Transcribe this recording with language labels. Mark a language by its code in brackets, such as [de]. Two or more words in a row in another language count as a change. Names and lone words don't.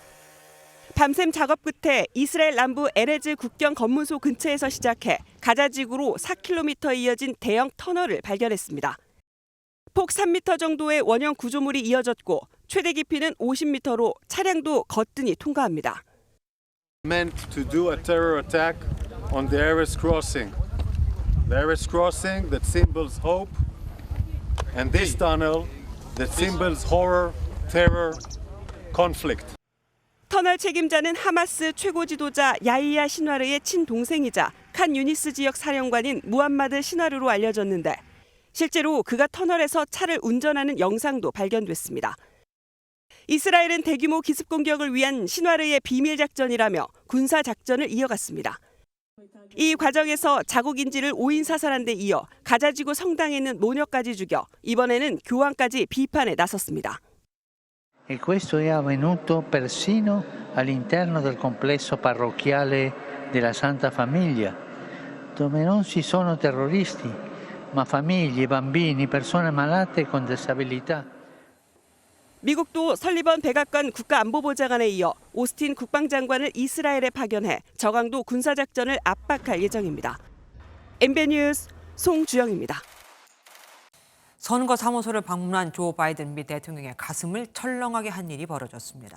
[ko] 밤샘 작업 끝에 이스라엘 남부 에레즈 국경 검문소 근처에서 시작해 가자지구로 4km 이어진 대형 터널을 발견했습니다. 폭 3m 정도의 원형 구조물이 이어졌고 최대 깊이는 50m로 차량도 거뜬히 통과합니다. [en] Meant to do a terror attack on the Erez crossing. The Erez crossing that symbols hope, and this tunnel that symbols horror, terror, conflict. [ko] 터널 책임자는 하마스 최고 지도자 야히야 신와르의 친동생이자 칸 유니스 지역 사령관인 무함마드 신와르로 알려졌는데 실제로 그가 터널에서 차를 운전하는 영상도 발견됐습니다. 이스라엘은 대규모 기습 공격을 위한 신와르의 비밀 작전이라며 군사 작전을 이어갔습니다. 이 과정에서 자국 인질을 5인 사살한 데 이어 가자지구 성당에 있는 모녀까지 죽여 이번에는 교황까지 비판에 나섰습니다. [it] E questo è avvenuto persino all'interno del complesso parrocchiale della Santa Famiglia, dove non ci sono terroristi, ma famiglie, bambini, persone malate con disabilità. [ko] 미국도 설리번 백악관 국가안보보좌관에 이어 오스틴 국방장관을 이스라엘에 파견해 저강도 군사작전을 압박할 예정입니다. MBN 뉴스 송주영입니다. 선거 사무소를 방문한 조 바이든 미 대통령의 가슴을 철렁하게 한 일이 벌어졌습니다.